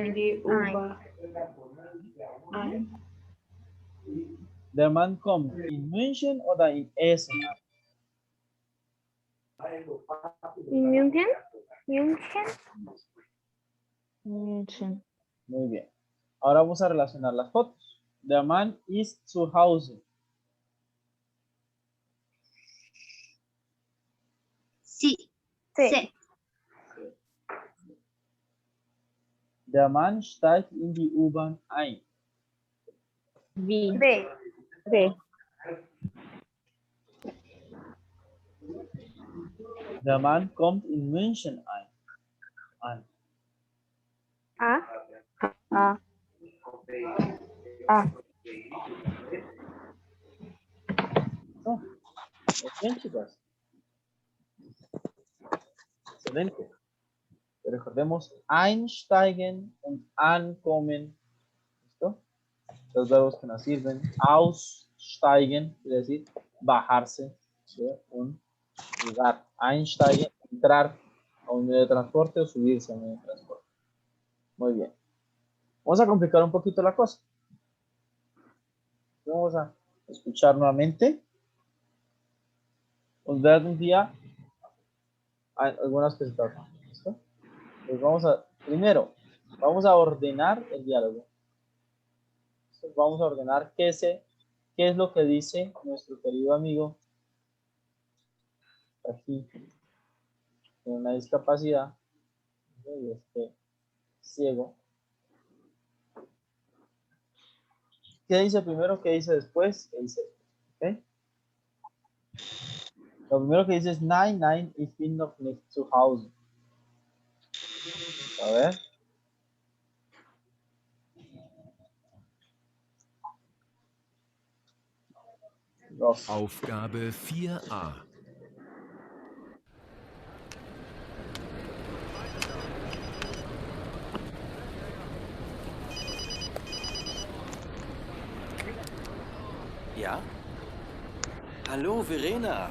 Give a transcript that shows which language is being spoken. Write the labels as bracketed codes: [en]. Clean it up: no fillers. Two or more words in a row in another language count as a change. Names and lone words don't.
[de] In die U-Bahn. Ein. Der Mann kommt in München oder in Essen an? In München. München. München. [es] Muy bien. Ahora vamos a relacionar las fotos. [de] Der Mann ist zu Hause. [es] Sí. Sí. [de] Der Mann steigt in die U-Bahn ein. B. B. B. Der Mann kommt in München an. A. A. A. So. [es] Muy bien, chicas. Excelente. Recordemos [de] einsteigen und ankommen. [es] ¿Listo? Los verbos que nos sirven. Aussteigen, quiere decir bajarse de un lugar. Einsteigen, entrar a un medio de transporte o subirse a un medio de transporte. Muy bien. Vamos a complicar un poquito la cosa. Vamos a escuchar nuevamente. [de] Und werden wir [es] algunas presentaciones. ¿Listo? Pues primero, vamos a ordenar el diálogo. Entonces, vamos a ordenar qué es lo que dice nuestro querido amigo aquí, con una discapacidad, y ciego. ¿Qué dice primero? ¿Qué dice después? ¿Qué dice? ¿Okay? Lo primero que dice es [de] nein, nein, ich bin noch nicht zu Hause. [es] A ver. Los. [de] Aufgabe 4a. Ja? Hallo, Verena.